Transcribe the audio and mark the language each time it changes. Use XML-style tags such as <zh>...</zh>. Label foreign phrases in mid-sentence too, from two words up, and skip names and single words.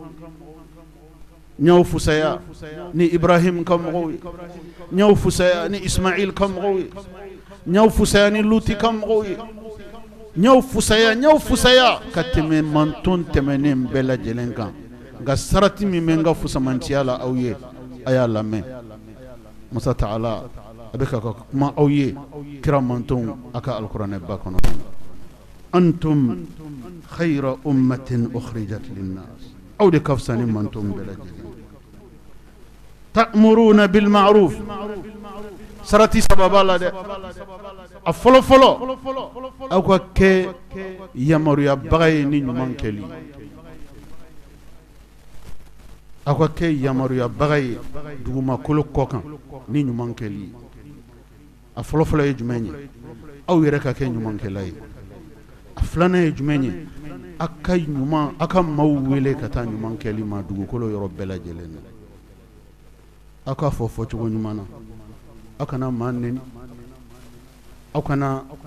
<bm>nyaw fusaya ni ibrahim ka mɔgɔw ye nyaw fusaya ni ismail ka mɔgɔw ye nyaw fusaya ni luti ka mɔgɔw ye nyaw fusaya ka tɛmɛ manton tɛmɛnen bɛɛ lajɛlen kan nka sarati min bɛ n ka fusamantiya la aw ye a y'a lamɛn masa ta'ala a bɛ ka kuma aw ye kira manton a ka alikuranɛ ba kɔnɔ</bm> <ar>أنتم خير أمة أخرجت للناس</ar> <bm>aw de ka fisa ni manton bɛɛ lajɛlen</bm> <ar>تأمرون بالمعروف</ar> <bm>sarati sababa la dɛ a fɔlɔ aw ka kɛ yamaruyabaga ye ni ɲuman kɛli aw ka kɛ yamaruyabaga ye dugumakolo kɔ kan ni ɲuman kɛli a fɔlɔ ye jumɛn ye aw yɛrɛ ka kɛ ɲumankɛla ye a filanan ye jumɛn ye a ka maaw wele ka taa ɲuman kɛli ma dugukolo yɔrɔ bɛɛ lajɛlen na aw ka fɔ cogo ɲuman na aw kana maa neni aw kana</bm>